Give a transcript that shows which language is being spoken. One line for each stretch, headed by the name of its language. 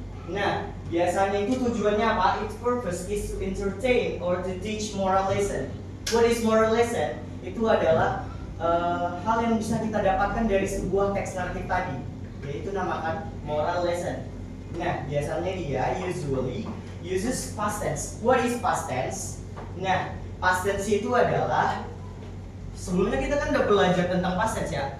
Indonesian: Nah, biasanya itu tujuannya apa?
English: Its purpose is to entertain or to teach moral lesson. What is moral lesson?
Indonesian: Itu adalah hal yang bisa kita dapatkan dari sebuah teks naratif tadi, yaitu namakan moral lesson. Nah, biasanya dia
English: usually uses past tense. What is past tense?
Indonesian: Nah, past tense itu adalah, sebelumnya kita kan udah belajar tentang past tense ya.